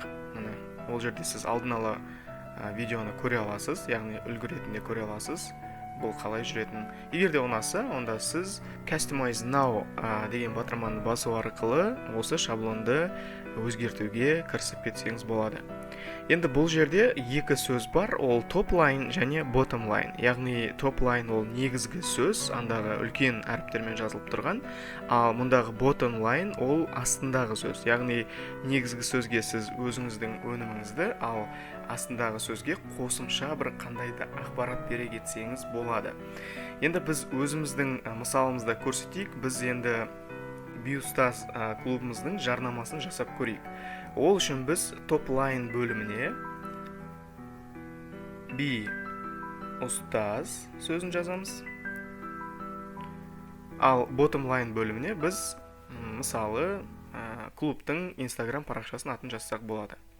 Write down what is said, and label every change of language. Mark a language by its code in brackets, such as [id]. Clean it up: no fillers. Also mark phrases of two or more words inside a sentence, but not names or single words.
[kk] Ол жерде сіз алдын ала видеоны көре аласыз, яғни үлгі ретінде көре аласыз. Бұл қалай жүретін. Егер де ұнаса, онда сіз [en] Customize Now [kk] деген батырманы басу арқылы осы шаблонды өзгертуге кірісіп кетсеңіз болады. Енді бұл жерде екі сөз бар, ол [en] top line [kk] және [en] bottom line. [kk] Яғни [en] top line [kk] ол негізгі сөз, андағы үлкен әріптермен жазылып тұрған, ал мұндағы [en] bottom line [kk] ол астындағы сөз. Яғни негізгі сөзге сіз өзіңіздің өніміңізді, ал астындағы сөзге қосымша бір қандайда ақпарат бере кетсеңіз болады. Енді біз өзіміздің мысалымызда көрсетейік. Біз енді BioStars клубымыздың жарнамасын жасап көрейік. Ол үшін біз [en] top line [kk] бөліміне BioStars сөзін жазамыз. Ал [en] bottom line [kk] бөліміне біз мысалы клубтың Instagram парақшасының атын жазсақ болады.